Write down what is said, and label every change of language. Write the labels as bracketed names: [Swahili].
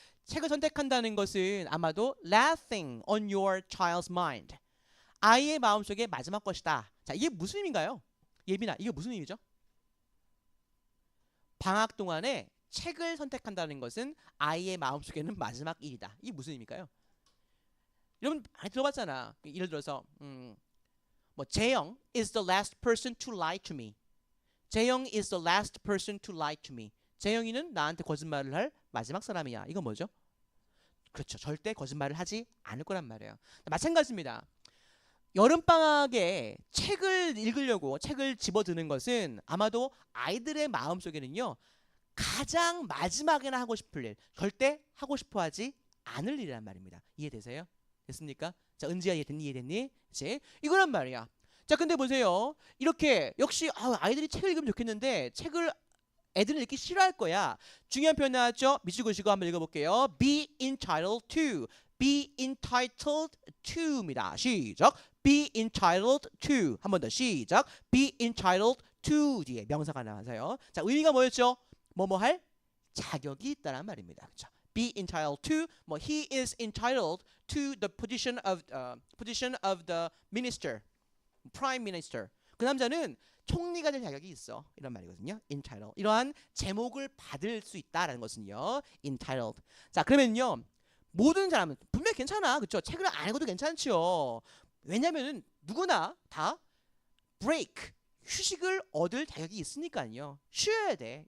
[Korean] 책을 선택한다는 것은 아마도 [English] lasting on your child's mind, [Korean] 아이의 마음속에 마지막 것이다. 자, 이게 무슨 의미인가요? 예빈아, 이게 무슨 의미죠? 방학 동안에 책을 선택한다는 것은 아이의 마음속에는 마지막 일이다. 이게 무슨 의미일까요? 여러분 많이 들어봤잖아. 예를 들어서 뭐 [English] 재영 is the last person to lie to me. 재영 is the last person to lie to me. [Korean] 재영이는 나한테 거짓말을 할 마지막 사람이야. 이건 뭐죠? 그렇죠. 절대 거짓말을 하지 않을 거란 말이에요. 마찬가지입니다. 여름방학에 책을 읽으려고 책을 집어드는 것은 아마도 아이들의 마음속에는요, 가장 마지막에나 하고 싶을 일, 절대 하고 싶어 하지 않을 일이란 말입니다. 이해되세요? 됐습니까? 자, 은지야 이해됐니? 그치? 이거란 말이야. 자, 근데 보세요. 이렇게 역시 아이들이 책을 읽으면 좋겠는데 책을 애들은 읽기 싫어할 거야. 중요한 표현 나왔죠? 미치고시고 한번 읽어볼게요. [English] Be entitled to. Be entitled to입니다. [Korean] 시작. [English] Be entitled to. [Korean] 한 번 더 시작. [English] Be entitled to [Korean] 뒤에 명사가 나와서요. 자, 의미가 뭐였죠? 뭐뭐 할 자격이 있다란 말입니다. 그렇죠? [English] Be entitled to. 뭐 he is entitled to the position of the minister, prime minister. [Korean] 그 남자는 총리가 될 자격이 있어. 이런 말이거든요. entitled. 이러한 제목을 받을 수 있다라는 것은요. [English] entitled. [Korean] 자, 그러면요. 모든 사람은 분명히 괜찮아. 그렇죠? 책을 안 읽어도 괜찮죠. 왜냐면은 누구나 다 break 휴식을 얻을 자격이 있으니까요. 쉬어야 돼.